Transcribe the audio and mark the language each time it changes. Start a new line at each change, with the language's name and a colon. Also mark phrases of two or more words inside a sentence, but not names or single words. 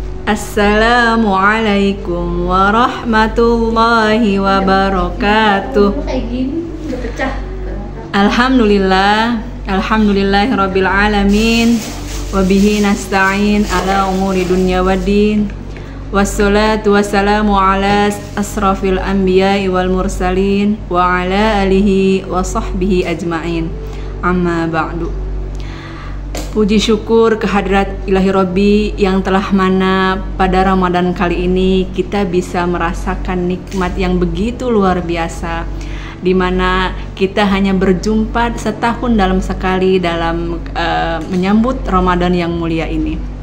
Arabic: السلام عليكم ورحمة الله وبركاته.
Indonesian: Kayak gini udah pecah.
Arabic: الحمد لله رب العالمين. وبه نستعين على أمور الدنيا والدين. والصلاة والسلام على أشرف الأنبياء والمرسلين وعلى آله وصحبه أجمعين. أما بعد.
Indonesian: Puji syukur kehadrat
Arabic: إلهي ربي
Indonesian: yang telah mana pada Ramadan kali ini kita bisa merasakan nikmat yang begitu luar biasa, di mana kita hanya berjumpa setahun dalam sekali dalam menyambut Ramadan yang mulia ini.